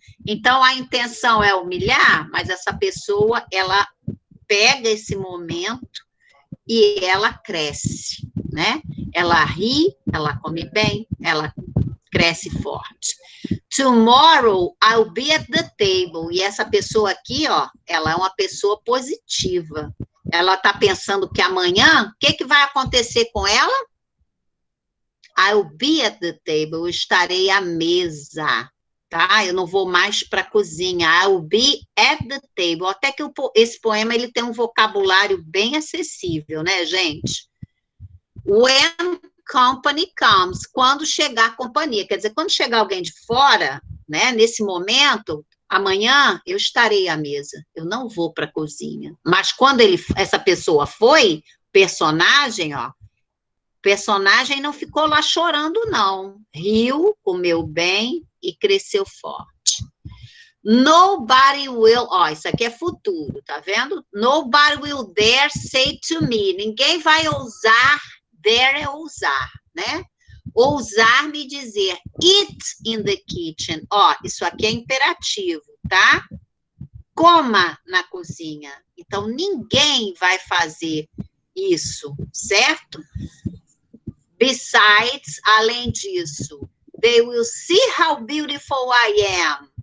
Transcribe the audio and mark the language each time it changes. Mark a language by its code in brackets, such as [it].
[pt] Então, a intenção é humilhar, mas essa pessoa, ela pega esse momento e ela cresce, né? Ela ri, ela come bem, ela cresce forte. [en] Tomorrow I'll be at the table. [pt] E essa pessoa aqui, ó, ela é uma pessoa positiva. Ela tá pensando que amanhã, o que que vai acontecer com ela? [en] I'll be at the table. [pt] Eu estarei à mesa. Tá? Eu não vou mais para a cozinha. [en] I'll be at the table. [pt] Até que esse poema ele tem um vocabulário bem acessível, né, gente? [en] When company comes, [pt] quando chegar a companhia. Quer dizer, quando chegar alguém de fora, né, nesse momento, amanhã eu estarei à mesa. Eu não vou para a cozinha. Mas quando essa pessoa foi, personagem, ó, personagem não ficou lá chorando, não. Riu, comeu bem e cresceu forte. [en] Nobody will... [pt] Ó, isso aqui é futuro, tá vendo? [en] Nobody will dare say to me. [pt] Ninguém vai ousar, dare é ousar, né? Ousar me dizer, [en] eat in the kitchen. [pt] Ó, isso aqui é imperativo, tá? Coma na cozinha. Então, ninguém vai fazer isso, certo? [en] Besides, [pt] além disso, [en] they will see how beautiful I am.